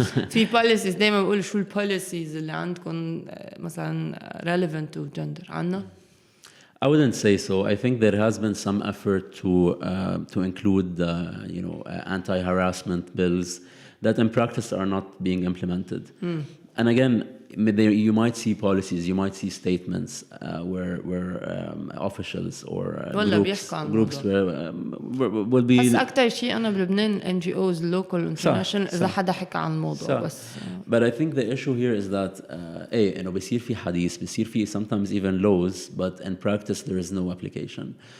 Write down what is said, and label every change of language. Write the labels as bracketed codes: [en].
[ar] في policies دايما بقول شو policies اللي عندكم مثلا [en] relevant to gender [ar] عنا. [en] I wouldn't say so. I think there has been some effort to include, anti-harassment bills that in practice are not being implemented. And again, you might see policies, you might see statements where officials or groups will be. [ar] بس أكتر شيء أنا بلبنان NGOs local international إذا حدا حكى عن الموضوع بس. [en] But I think the issue here is that [ar] بيصير في حديث, بيصير في [en] sometimes even laws, but in practice there is no application.